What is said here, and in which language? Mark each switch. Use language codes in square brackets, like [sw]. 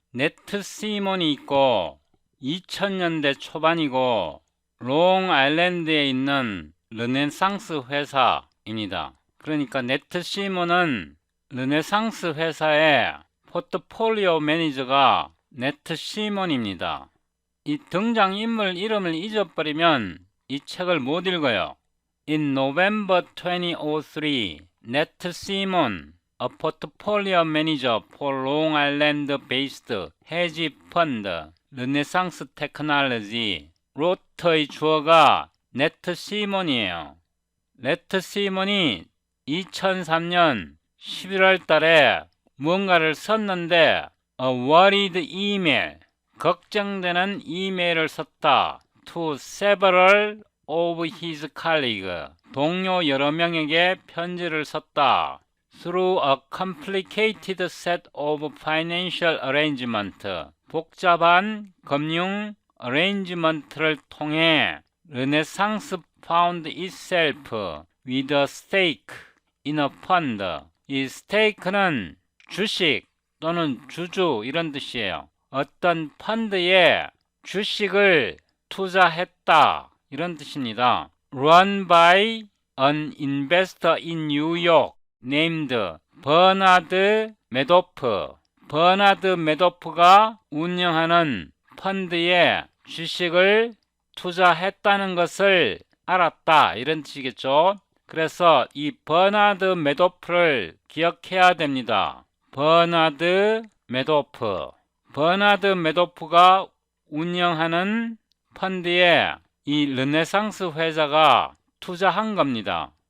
[ko] 네트 시몬이 있고 2000년대 초반이고 롱아일랜드에 있는 르네상스 회사입니다. 그러니까 네트 시몬은 르네상스 회사의 포트폴리오 매니저가 네트 시몬입니다. 이 등장인물 이름을 잊어버리면 이 책을 못 읽어요. [en] In November 2003, Nat Simon, a portfolio manager for Long Island-based hedge fund, Renaissance Technology, [ko] 로터의 주어가 네트 시몬이에요. 네트 시몬이 2003년 11월 달에 뭔가를 썼는데 [en] a worried email, [ko] 걱정되는 이메일을 썼다. [en] To several of his colleagues, [ko] 동료 여러 명에게 편지를 썼다. [en] Through a complicated set of financial arrangement, [ko] 복잡한 금융 어레인지먼트를 통해 [en] 르네상스 found itself with a stake in a fund. [ko] 이 스테이크는 주식 또는 주주 이런 뜻이에요. 어떤 펀드에 주식을 투자했다 이런 뜻입니다. [en] Run by an investor in New York named 버나드 메도프. [ko] 버나드 메도프가 운영하는 펀드에 주식을 투자했다는 것을 알았다 이런 뜻이겠죠. 그래서 이 버나드 매도프를 기억해야 됩니다. 버나드 매도프. 버나드 매도프가 운영하는 펀드에 이 르네상스 회사가 투자한 겁니다.